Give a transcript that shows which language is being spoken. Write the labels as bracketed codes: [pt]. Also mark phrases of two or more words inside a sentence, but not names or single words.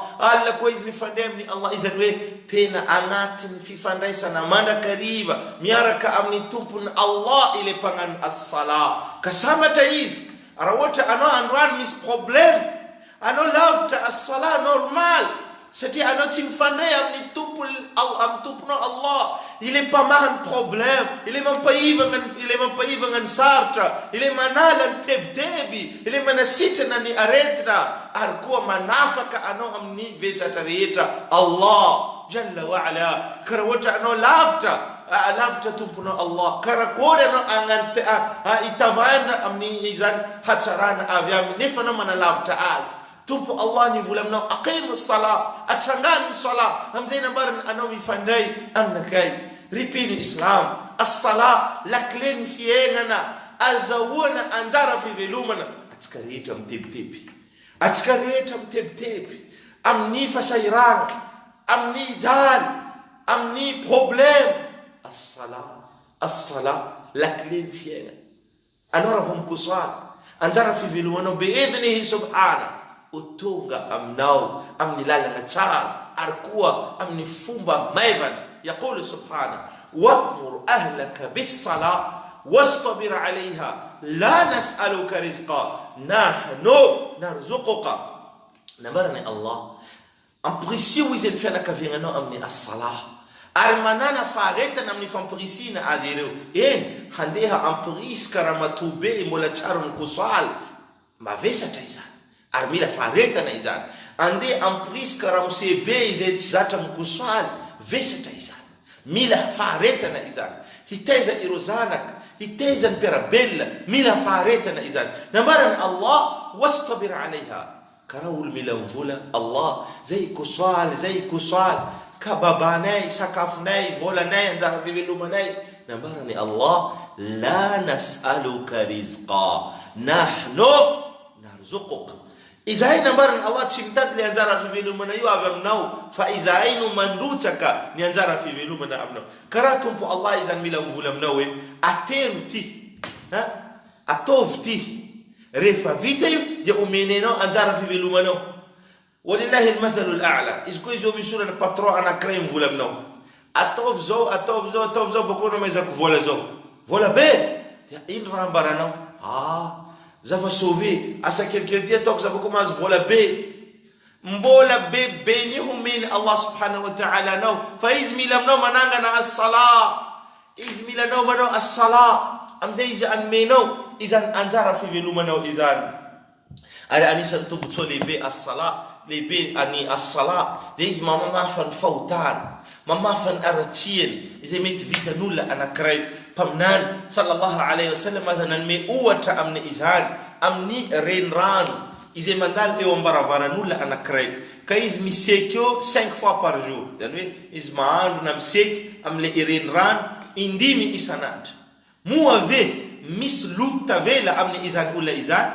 [mg] Alla koa izy mifandray amin'ny Allah. Izany hoe tena agnatin'ny fifandraisana mandrakariva miaraka amin'ny tompony Allah ile pagnano as-sala. Kasambatra izy raha ohatra anao androany misy problème, anao lavitra as-sala normal, satria anao tsy mifandray amin'ny tomponao Allah, ile pamahany problème, ile mampahivagna ny saritra, ile manala ny tebiteby, ile manasitrana ny aretina, ary koa manafaka anao amin'ny vesatra rehetra Allah [ar] جل وعلا. [mg] Karaha ohatra anao lavitra tomponao Allah, karakory anao itavana amin'ny izany hatsarana avy aminy nefa anao manalavitra azy. Tompo Allah nivola aminao [ar] أقيموا الصلاة, [mg] atsangano ny sala, amizay nambariny anao mifandray aminakay. Ripino Islam, as-sala [fr] la clé [mg] ny fiainana, azahoana anjara fivelomana. atsika rehetra mitebiteby, atsika rehetra mitebiteby amin'ny fasairana, amin'ny jaly, amin'ny problème. As-sala [fr] la clé [mg] ny fiaina. Anao raha vao mikosoala, anjara fivelomanao [ar] بإذنه سبحانه [mg] ho tonga aminao amin'ny lalana tsara ary koa amin'ny fomba maivana. [ar] يقول سبحانه وأمر أهلك بالصلاة واصطبر عليها لا نسألك رزقا نحن نرزقك. [mg] Namarani Allah ampirisiho izy ny fianakaviananao amin'ny as-salah ary manana faharetana amin'ny fampirisina azy ireo. Eny handeha ampirisika raha matobe mbola tsara mikosoala, mavesatra izany ary mila faharetana izany. Andeha ampirisika raha mosebe izay tsy zatra mikosoala, vesatra izany, mila faharetana izany. Hitaiza ireo zanaka, hitaiza ny mpiarabelona, mila faharetana izany. Namarani Allah [ar] واصطبر عليها, [mg] karaha olo mila mivola Allah zay ikosoala ka babanay, sakafonay, volanay, anjara fivelomanay. Namarani Allah [ar] لا نسألك رزقا نحن نرزقك. [mg] Izahay namarani Allah tsy mitady le anjara fivelomana io avy aminao, fa izahay no mandrotsaka ny anjara fivelomana aminao. Karaha tompo Allah izany mila mivola aminao hoe atero ty, ataovy ty, rehefa vita io dia omenenao anjara fivelomanao. [ar] ولله المثل الأعلى. [mg] Izy koa izy misy olana patron anankiray mivola aminao, ataovy zao bakona maizako vola zao, vola be, dia ino raha ambaranao? Zafa sauvé, asa kelikely ty ataoko za bakoma azo vola be. Mbola be ni homeny Allah [ar] سبحانه وتعالى [mg] anao, fa izy mila aminao manangana as-sala, izy mila anao manao as-sala, amizay izy anomenao izany anjara fivelomanao izany. Ary anisan'ny tombotsoa lehibe as-sala, lehibe ani as-sala dia izy mamafa ny fahotana, mamafa ny aratsiany izay mety vitan'olona anankiray. Mpaminany [ar] صلى الله عليه وسلم [mg] aza nanome ohatra amin'ny izany, amin'ny renirano izay mandalo eo ambaravan'olona anankiray, ka izy miseky eo [fr] 5 fois par jour. [mg] Zany hoe izy mahandro na miseky amin'le renirano 5 isan'andro. Moa ve misy loto tavela amin'ny izany olona izany?